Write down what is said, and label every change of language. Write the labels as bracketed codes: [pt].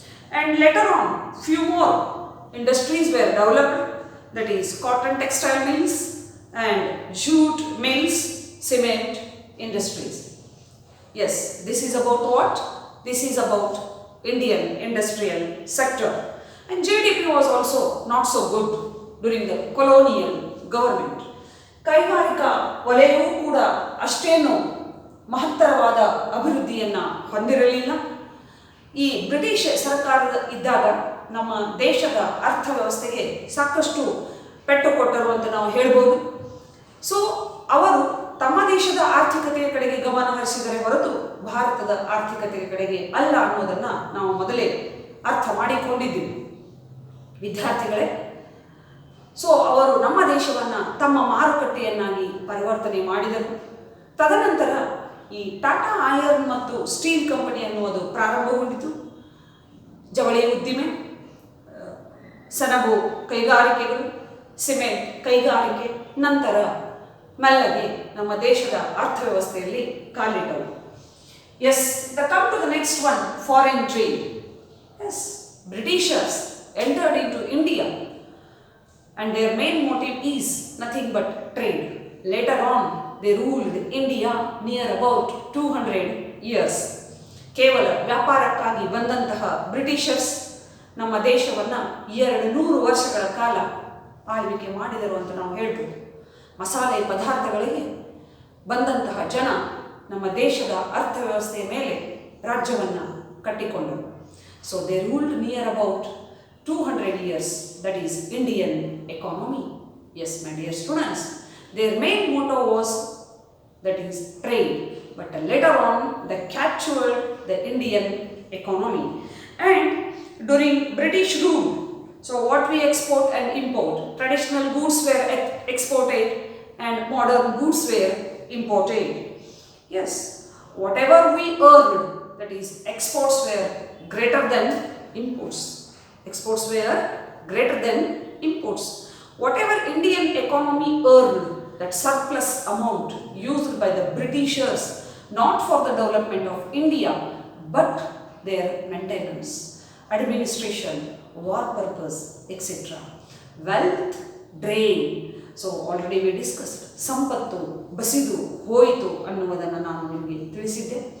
[en] And later on, few more industries were developed, that is cotton textile mills and jute mills, cement industries. Yes, this is about what? This is about Indian industrial sector. And GDP was also not so good during the colonial government. [kn] ಕೈಗಾರಿಕಾ ವಲಯವೂ ಕೂಡ ಅಷ್ಟೇನು ಮಹತ್ತರವಾದ ಅಭಿವೃದ್ಧಿಯನ್ನು ಹೊಂದಿರಲಿಲ್ಲ. ಈ British ಸರ್ಕಾರದ ಇದ್ದಾಗ ನಮ್ಮ ದೇಶದ ಅರ್ಥವ್ಯವಸ್ಥೆಗೆ ಸಾಕಷ್ಟು ಪೆಟ್ಟು ಕೊಟ್ಟರು ಅಂತ ನಾವು ಹೇಳ್ಬೋದು. ಅವರು ತಮ್ಮ ದೇಶದ ಆರ್ಥಿಕತೆಯ ಕಡೆಗೆ ಗಮನ ಹರಿಸಿದರೆ ಹೊರತು ಭಾರತದ ಆರ್ಥಿಕತೆಯ ಕಡೆಗೆ ಅಲ್ಲ ಅನ್ನೋದನ್ನು ನಾವು ಮೊದಲೇ ಅರ್ಥ ಮಾಡಿಕೊಂಡಿದ್ದೀವಿ ವಿದ್ಯಾರ್ಥಿಗಳೇ. ಅವರು ನಮ್ಮ ದೇಶವನ್ನು ತಮ್ಮ ಮಾರುಕಟ್ಟೆಯನ್ನಾಗಿ ಪರಿವರ್ತನೆ ಮಾಡಿದರು. ತದನಂತರ ಈ ಟಾಟಾ ಐರನ್ ಮತ್ತು ಸ್ಟೀಲ್ ಕಂಪನಿ ಅನ್ನುವುದು ಪ್ರಾರಂಭಗೊಂಡಿತು. ಜವಳಿ ಉದ್ದಿಮೆ, ಸೆಣಬು ಕೈಗಾರಿಕೆಗಳು, ಸಿಮೆಂಟ್ ಕೈಗಾರಿಕೆ ನಂತರ ಮೆಲ್ಲಗೆ ನಮ್ಮ ದೇಶದ ಅರ್ಥವ್ಯವಸ್ಥೆಯಲ್ಲಿ ಕಾಲಿಟ್ಟವು. [en] Yes, come to the next one, foreign trade. Yes, Britishers entered into India, and their main motive is nothing but trade. Later on, they ruled India near about 200 years. [kn] ಕೇವಲ ವ್ಯಾಪಾರಕ್ಕಾಗಿ ಬಂದಂತಹ ಬ್ರಿಟಿಷರ್ಸ್ ನಮ್ಮ ದೇಶವನ್ನು 200 ವರ್ಷಗಳ ಕಾಲ ಆಳ್ವಿಕೆ ಮಾಡಿದರು ಅಂತ ನಾವು ಹೇಳ್ಬೋದು. ಮಸಾಲೆ ಪದಾರ್ಥಗಳಿಗೆ ಬಂದಂತಹ ಜನ ನಮ್ಮ ದೇಶದ ಅರ್ಥವ್ಯವಸ್ಥೆಯ ಮೇಲೆ ರಾಜ್ಯವನ್ನು ಕಟ್ಟಿಕೊಂಡರು. [en] they ruled near about 200 years, that is Indian economy. Yes, my dear students, their main motto was, that is trade, but later on they captured the Indian economy. And during British rule, what we export and import, traditional goods were exported and modern goods were imported. Yes, whatever we earned, that is exports were greater than imports. Exports were greater than imports. Whatever Indian economy earned, that surplus amount used by the Britishers, not for the development of India, but their maintenance, administration, war purpose, etc. Wealth drain. Already we discussed. [kn] ಸಂಪತ್ತು ಬಸಿದು ಹೋಯಿತು ಅನ್ನುವುದನ್ನು ನಾನು ನಿಮಗೆ ತಿಳಿಸಿದ್ದೆ.